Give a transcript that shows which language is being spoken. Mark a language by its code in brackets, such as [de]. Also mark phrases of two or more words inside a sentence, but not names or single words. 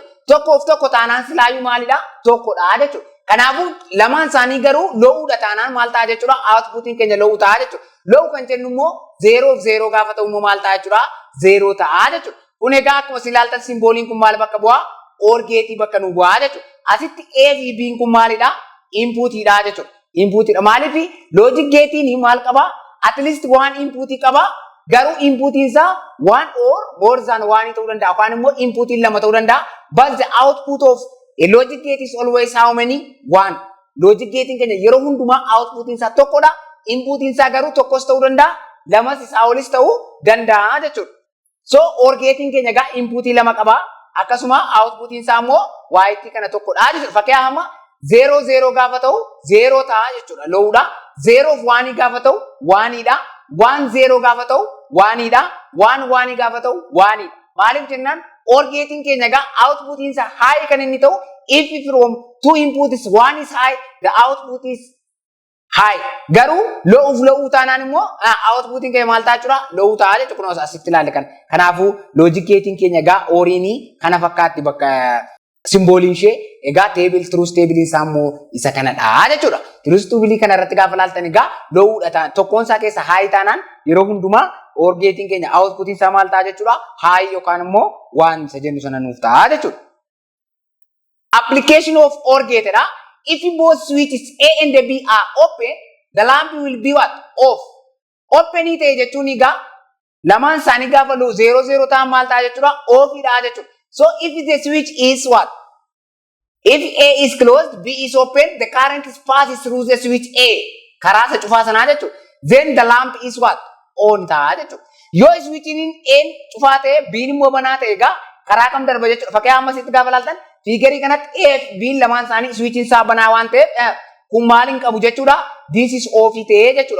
[om] Tokkoof tokko taanaan silaayyuu maalidha? Tokkodha jechuudha. Kanaafuu lamaan isaanii garuu lo'uudha taanaan maal ta'a jechuudha? Outputiin keenya lo'uu ta'a jechuudha. Lo'uu kan jennu immoo 0 of 0 gaafa ta'u immoo maal ta'a jechuudha? 0 ta'a jechuudha. Kun egaa akkuma ilaaltan simbooliin kun maal bakka bu'a? [en] OR gate [om] bakka nu bu'a jechuudha. Asitti A fi B kun maalidha? Inputidha jechuudha. Inputidha. Maaliif [en] logic gate'n [om] maal qaba? [en] At least one input [om] qaba. Garuu inputiin isaa [en] one or more than one [om] ta'uu danda'a. Yookaan immoo inputiin lama ta'uu danda'a. [en] But the output of a logic gate is always how many? One. Logic gate'n [om] keenya yeroo hundumaa outputiin isaa tokkodha. Inputiin isaa garuu tokkos ta'uu danda'a. Lamas isaa olis ta'uu danda'a jechuudha. So [en] OR gate'n [om] keenya egaa inputii lama qaba. Akkasuma outputiin isaa immoo y kana tokkodha jechuudha. Fakkeenyaaf 0 0 gaafa ta'u 0 ta'a jechuudha. Lo'uudha. 0 of 1 gaafa ta'u 1 dha. 1 0 gaafa ta'u 1 dha. 1 1 gaafa ta'u 1 dha. Maaliif jennaan [en] OR gate'n [om] keenya egaa outputiin isaa high kan inni ta'u [en] if from two inputs one is high [om] the output is high. Garuu lo'uu taanaan immoo outputiin keenya maal ta'a jechuudha? Lo'uu ta'a jechuudha. Kunuunsa asitti ilaalle kan. Kanaafuu [en] logic gate'n [om] keenya egaa OR'n kana fakkaatti bakka simbooliin ishee egaa [en] truth table [om] isaa immoo isa kanadha jechuudha. [en] Truth table [om] kana irratti gaafa ilaaltan egaa lo'uudha ta'an tokkoon isaa keessa high taanaan yeroo hundumaa [en] OR gate'n [om] keenya outputiin isaa maal ta'a jechuudha? High yookaan immoo waan isa jennu sana nuuf ta'a jechuudha. [en] Application of OR gate dha. If both switches A and B are open, the lamp will be what? Off. [om] Open ta'e jechuun egaa lamaan isaanii gaafa 0 0 ta'an maal ta'a jechuudha? Off dha jechuudha. [en] So if the switch is what? If A is closed, B is open, the current is passes through the switch A. [om] Karaa isa cufaa sanaa jechuudha. [en] Then the lamp is what? On [om] ta'a jechuudha. Yoo switchiniin A cufaa ta'e B'n immoo banaa ta'e egaa karaa kam darba jechuudha. Fakkii amma asitti gaafa ilaaltan fiigarii kanatti A fi B lamaan isaanii switchiin isaa banaa waan ta'eef kun maal hin qabu jechuudha. [en] This is off [om] ta'ee jechuudha.